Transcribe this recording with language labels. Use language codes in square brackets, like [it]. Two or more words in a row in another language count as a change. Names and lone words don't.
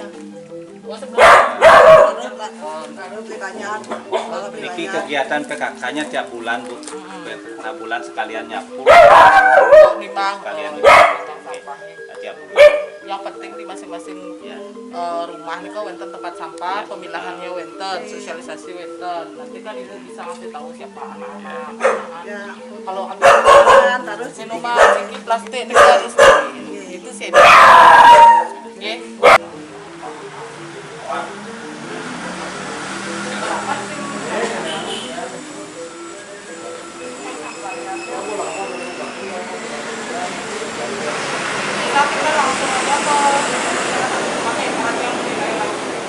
[id] Oh sebelum Baru beli banyak. Baru beli Niki banyak. kegiatan PKK-nya tiap bulan Bu. Tiap bulan sekalian nyapu. nimbang Sekalian sampah. tiap bulan. Yang penting di masing-masing Ya. rumah nih kok wenten tempat sampah, pemilahannya wenten, sosialisasi wenten. Nanti kan ibu bisa ngasih tahu siapa anak-anak. Ya. Kalau habis Terus minuman, ciki, plastik, ini harus itu sih. Oke. Kita langsung aja ke pakai peran yang dinilai lagi.